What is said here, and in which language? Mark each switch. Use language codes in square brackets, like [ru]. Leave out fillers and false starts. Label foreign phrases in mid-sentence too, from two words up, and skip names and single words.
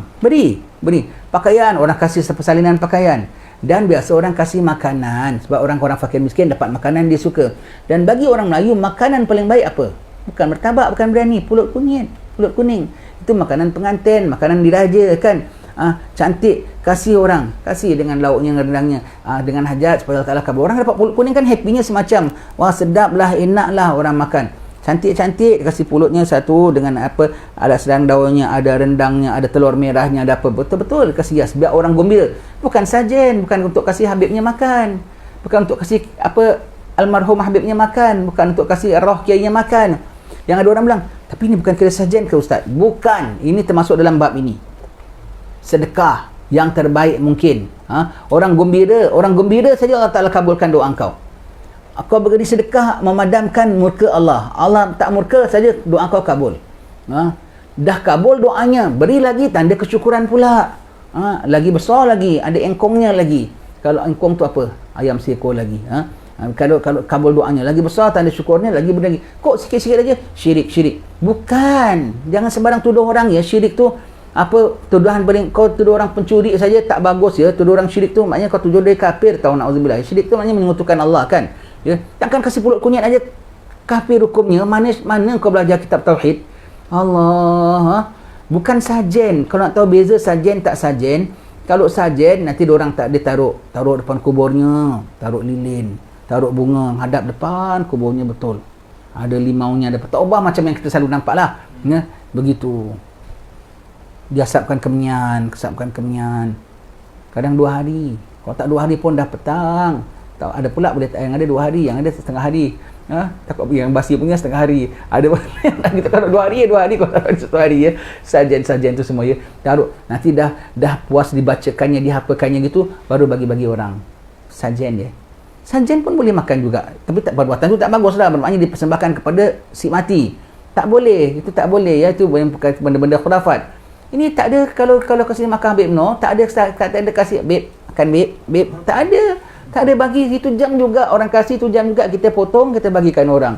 [ms] Beri. Pakaian, orang kasih persalinan pakaian. Dan biasa orang kasih makanan, sebab orang-orang fakir miskin dapat makanan dia suka. Dan bagi orang Melayu, makanan paling baik apa? Bukan martabak, bukan biryani, pulut kuning. Itu makanan pengantin, makanan diraja kan. cantik, kasih orang, kasih dengan lauknya, rendangnya, dengan hajat supaya Allah Ta'ala kabul. Orang dapat pulut kuning kan happynya semacam, wah sedap lah, enak lah orang makan. Cantik-cantik, kasih pulutnya satu dengan apa, ada sedang daunnya, ada rendangnya, ada telur merahnya, ada apa, betul-betul kasih hias biar orang gembira. Bukan sajen, bukan untuk kasih Habibnya makan, bukan untuk kasih apa almarhum Habibnya makan, bukan untuk kasih roh kiainya makan. Yang ada orang bilang, tapi ini bukan kira sajen ke Ustaz? Bukan, ini termasuk dalam bab ini. Sedekah yang terbaik mungkin. Orang gembira saja Allah Ta'ala kabulkan doa engkau. Kau beri sedekah memadamkan murka Allah. Allah tak murka saja doa kau kabul. Dah kabul doanya, beri lagi tanda kesyukuran pula. Lagi besar lagi, ada engkongnya lagi. Kalau engkong tu apa? Ayam seekor lagi. Kalau kabul doanya lagi besar, tanda syukurnya lagi lagi. Kok sikit-sikit aja syirik. Bukan. Jangan sembarang tuduh orang ya. Syirik tu apa, tuduhan paling, kau tuduh orang pencuri saja tak bagus ya. Tuduh orang syirik tu maknanya kau tuduh dia kafir, tahu, naudzubillah. Syirik tu maknanya menyekutukan Allah kan. Ya, takkan kasih pulut kunyit aja kafir hukumnya. Mana kau belajar kitab tauhid? Allah, bukan sajen. Kalau nak tahu beza sajen tak sajen, kalau sajen nanti orang tak dia taruh depan kuburnya, taruh lilin, taruh bunga, hadap depan kuburnya betul. Ada limaunya, ada tak ubah macam yang kita selalu nampak lah. Ya, begitu. Dia asapkan kemenyan. Kadang 2 hari. Kalau tak 2 hari pun dah petang. Tak ada pula boleh, yang ada 2 hari, yang ada setengah hari. Takut yang basi punya setengah hari. Ada kita taruh 2 hari, 2 hari, kalau taruh 1 hari ya. Sajen tu semua ya. Taruh. Nanti dah puas dibacakannya, dihapakannya gitu, baru bagi-bagi orang. Sajen ya. Sajen pun boleh makan juga. Tapi tak, perbuatan tu tak bagus lah. Bermaknanya dipersembahkan kepada si mati. Tak boleh. Itu tak boleh ya. Itu benda-benda khurafat. Ini tak ada, kalau kasih makan Habib no, tak ada kasih Habib, makan Habib, tak ada bagi itu jam juga, orang kasih itu jam juga kita potong, kita bagikan orang.